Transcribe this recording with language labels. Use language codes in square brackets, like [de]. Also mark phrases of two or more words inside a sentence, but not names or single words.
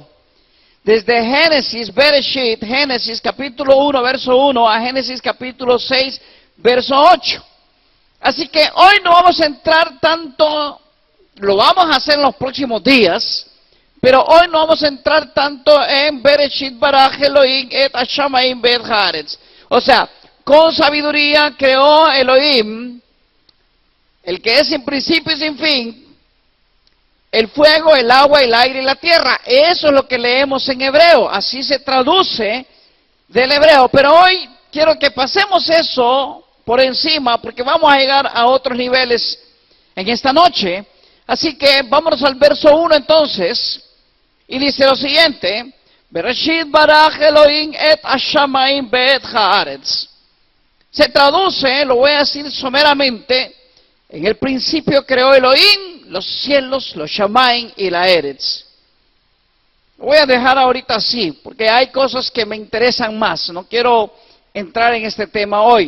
[es] Desde Génesis capítulo 1, verso 1, a Génesis capítulo 6, verso 8. Así que hoy no vamos a entrar tanto, lo vamos a hacer en los próximos días, pero hoy no vamos a entrar tanto en [he] בראשית ברא אלהים את השמים ואת הארץ. [es] O sea, con sabiduría creó Elohim, el que es sin principio y sin fin, el fuego, el agua, el aire y la tierra. Eso es lo que leemos en hebreo, así se traduce del hebreo. Pero hoy quiero que pasemos eso por encima, porque vamos a llegar a otros niveles en esta noche. Así que vámonos al verso 1 entonces, y dice lo siguiente: [he] בראשית ברא אלהים את השמים ואת הארץ. [es] Se traduce, lo voy a decir someramente, en el principio creó Elohim los cielos, los Shamaim y la Eretz. Lo voy a dejar ahorita así, porque hay cosas que me interesan más. No quiero entrar en este tema hoy.